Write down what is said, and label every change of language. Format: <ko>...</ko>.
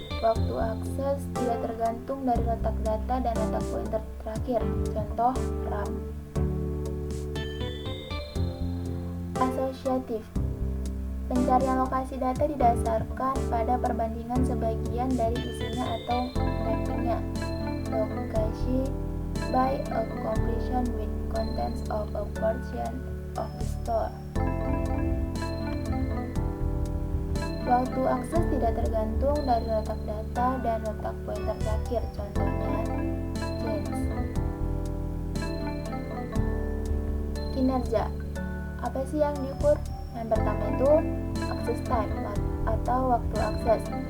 <id>Waktu akses tidak tergantung dari letak data dan letak pointer terakhir. Contoh, RAM. Associative. Pencarian lokasi data didasarkan pada perbandingan sebagian dari isinya atau mappingnya.</id> <en>Location by a comparison with contents of a portion of the store.</en> <id>Waktu akses tidak tergantung dari letak data dan letak pointer terakhir. Contohnya, change. Kinerja. Apa sih yang diukur? Yang pertama itu access time atau waktu akses.</id>